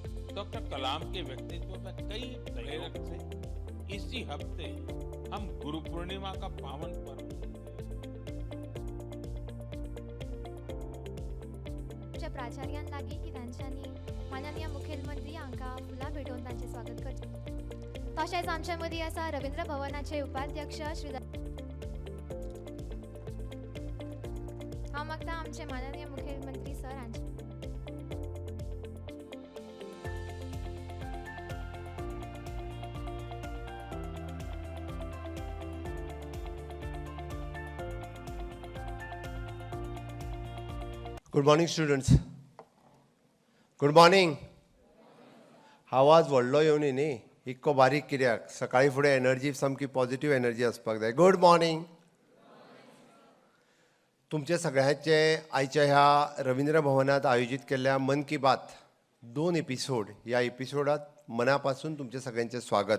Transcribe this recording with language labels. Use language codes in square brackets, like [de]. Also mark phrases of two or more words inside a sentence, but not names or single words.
[hi] डॉक्टर कलाम के व्यक्तित्व में कई प्रेरक थे। इसी हफ्ते हम गुरु पूर्णिमा का पावन पर्व [kok] प्राचार्यां लागी की तांच्यांनी माननीय मुखेलमंत्री हांकां फुलां भेटोवन तांचें स्वागत करचें। तशेंच आमचे मदीं आसा रवींद्र भवनाचे उपाध्यक्ष श्री हांव मागता आमचे माननीय मुखेलमंत्री सर हांचे [en] Good morning, students. Good morning. [kok] आवाज व्हडलो येवनी न्ही, इतको बारीक कित्याक? सकाळी फुडें एनर्जी सामकी [en] positive energy [kok] आसपाक जाय. [en] Good morning. [kok] तुमचे सगळ्यांचे आयच्या ह्या रवींद्र भवनात आयोजीत केल्ल्या मन की बात 2 एपिसोड ह्या एपिसोडात मना पासून तुमचे सगळ्यांचे स्वागत.